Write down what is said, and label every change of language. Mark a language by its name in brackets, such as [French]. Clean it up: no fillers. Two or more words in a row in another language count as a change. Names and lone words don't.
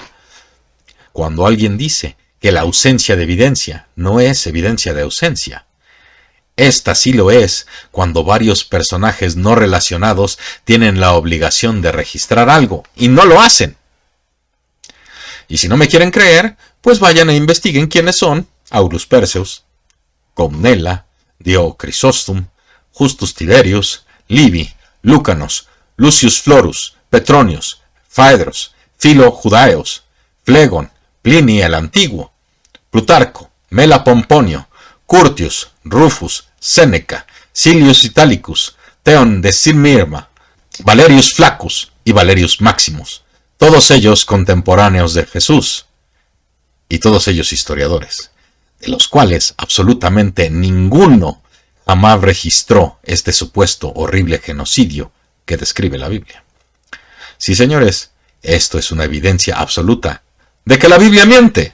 [Spanish] Cuando alguien dice que la ausencia de evidencia no es evidencia de ausencia, esta sí lo es cuando varios personajes no relacionados tienen la obligación de registrar algo y no lo hacen. Y si no me quieren creer, pues vayan e investiguen quiénes son Aulus Perseus, Comnela, Dio Crisóstom, Justus Tiberius, Livy, Lucanos, Lucius Florus, Petronius, Phaedros, Philo Judaeos, Flegon, Pliny el Antiguo, Plutarco, Mela Pomponio, Curtius, Rufus, Séneca, Silius Italicus, Theon de Sirmirma, Valerius Flaccus y Valerius Maximus, todos ellos contemporáneos de Jesús, y todos ellos historiadores, de los cuales absolutamente ninguno jamás registró este supuesto horrible genocidio que describe la Biblia. Sí, señores, esto es una evidencia absoluta de que la Biblia miente.